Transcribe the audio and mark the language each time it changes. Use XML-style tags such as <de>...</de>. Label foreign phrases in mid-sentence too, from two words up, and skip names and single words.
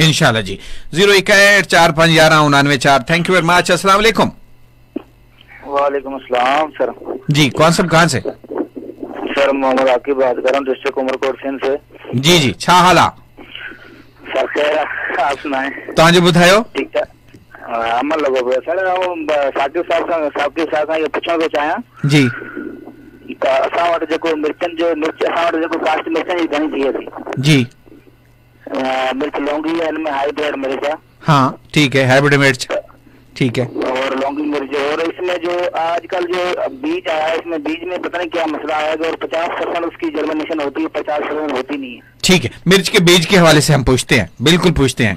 <en>इंशाल्लाह जी। 06145119994। thank you very much.</en> <ar>السلام عليكم. وعليكم السلام सर।</ar> <hi>जी कौन सब कहाँ से? सर मोहम्मद आकिब बात कर रहा हूँ डिस्ट्रिक्ट उमरकोट सिंध से।</hi> <sd>जी जी छा हाला</sd> <hi>सर खैर आप सुनाए</hi> <sd>तव्हांजो ॿुधायो?</sd> <hi>ठीक है</hi> <sd>अमल लॻो पियो</sd> <hi>सर। साकिब साहब के साथ ये पूछना</hi> <sd>थो चाहियां</sd> <hi>जी</hi> <sd>असां वटि जेको मिर्चनि जो असां वटि जेको कास्ट मिर्चनि जी घणी थी थी</sd> <hi>जी। मिर्च लौंगी है, इनमें हाइब्रिड मिर्च है। हाँ ठीक है, हाइब्रिड मिर्च ठीक है। और लौंगी मिर्च, और इसमें जो आजकल जो बीज आया है, इसमें बीज में पता नहीं क्या मसला आएगा, और 50% उसकी जर्मिनेशन होती है, 50% होती नहीं है। ठीक है, मिर्च के बीज के हवाले से हम पूछते हैं, बिल्कुल पूछते हैं।</hi>